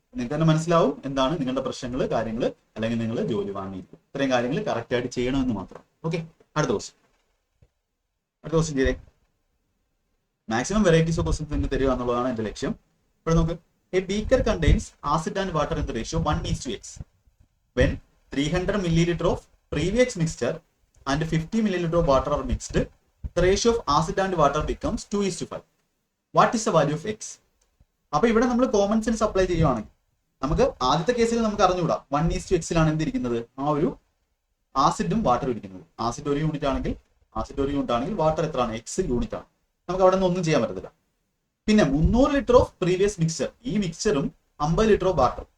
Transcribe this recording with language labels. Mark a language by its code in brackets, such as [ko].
[ml] നിങ്ങൾക്ക് തന്നെ മനസ്സിലാവും എന്താണ് നിങ്ങളുടെ പ്രശ്നങ്ങൾ, കാര്യങ്ങൾ, അല്ലെങ്കിൽ നിങ്ങൾ ജോലി വാങ്ങിയിരിക്കും. ഇത്രയും കാര്യങ്ങൾ കറക്റ്റ് ആയിട്ട് ചെയ്യണമെന്ന് മാത്രം. ഓക്കെ, അടുത്ത ക്വസ്റ്റ്യൻ ചെയ്തേ. മാക്സിമം വെറൈറ്റീസ് ഓഫ് ക്വസ്റ്റ്യൻസ് നിങ്ങൾക്ക് തരിക എന്നുള്ളതാണ് എന്റെ ലക്ഷ്യം. ഇവിടെ നോക്ക്, [en] A beaker contains acid and water in the ratio 1:x. When 300 milliliter of previous mixture and 50 milliliter of water are mixed, the ratio of acid and water becomes 2:5. What is the value of x? [ml] അപ്പൊ ഇവിടെ നമ്മൾ common sense apply ചെയ്യുവാണെങ്കിൽ നമുക്ക് ആദ്യത്തെ കേസിൽ നമുക്ക് അറിഞ്ഞുകൂടാ 1:x എന്തിരിക്കുന്നത്, ആ ഒരു ആസിഡും വാട്ടറും ഇരിക്കുന്നത്. ആസിഡ് ഒരു യൂണിറ്റ് ആണെങ്കിൽ വാട്ടർ എത്രയാണ്, എക്സ് യൂണിറ്റ് ആണ്. നമുക്ക് അവിടെ നിന്ന് ഒന്നും ചെയ്യാൻ പറ്റത്തില്ല. പിന്നെ 300 ലിറ്റർ ഓഫ് പ്രീവിയസ് മിക്സർ, ഈ മിക്സറും 50 ലിറ്റർ ഓഫ് വാട്ടറും.